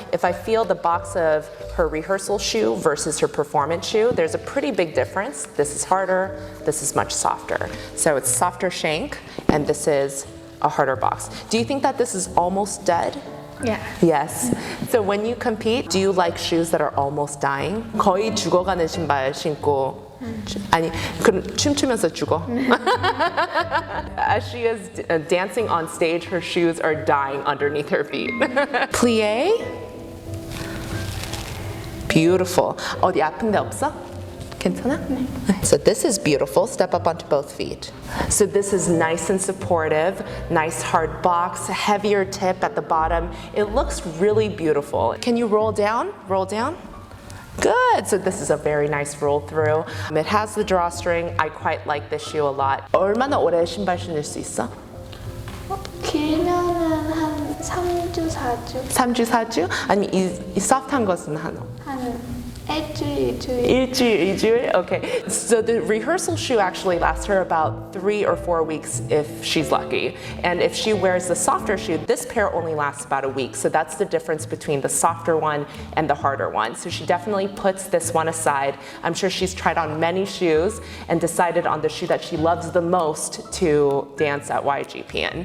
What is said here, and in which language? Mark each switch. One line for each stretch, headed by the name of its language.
English: If I feel the box of her rehearsal shoe versus her performance shoe, there's a pretty big difference. This is harder, this is much softer. So it's softer shank, and this is a harder box. Do you think that this is almost dead? Yeah. Yes. So when you compete, do you like shoes that are almost dying?
Korean: 거의 죽어가는 신발 신고 아니, 그럼 춤추면서 죽어?
English: As she is dancing on stage, her shoes are dying underneath her feet. Plie. Beautiful.
Korean: 어디 아픈 데 없어? 괜찮아? 네.
English: So this is beautiful. Step up onto both feet. So this is nice and supportive, nice hard box, heavier tip at the bottom. It looks really beautiful. Can you roll down? Roll down? Good. So this is a very nice roll through. It has the drawstring. I quite like this shoe a lot.
Korean: 얼마나 오래 신발 신을 수 있어? 길면은 한 3주, 4주. 3주, 4주? 아니면 이 소프트한 것은 한 일주일, 2주일. 일주일, 2주일? Okay.
English: So the rehearsal shoe actually lasts her about 3 or 4 weeks if she's lucky. And if she wears the softer shoe, this pair only lasts about a week. So that's the difference between the softer one and the harder one. So she definitely puts this one aside. I'm sure she's tried on many shoes and decided on the shoe that she loves the most to dance at YAGP in.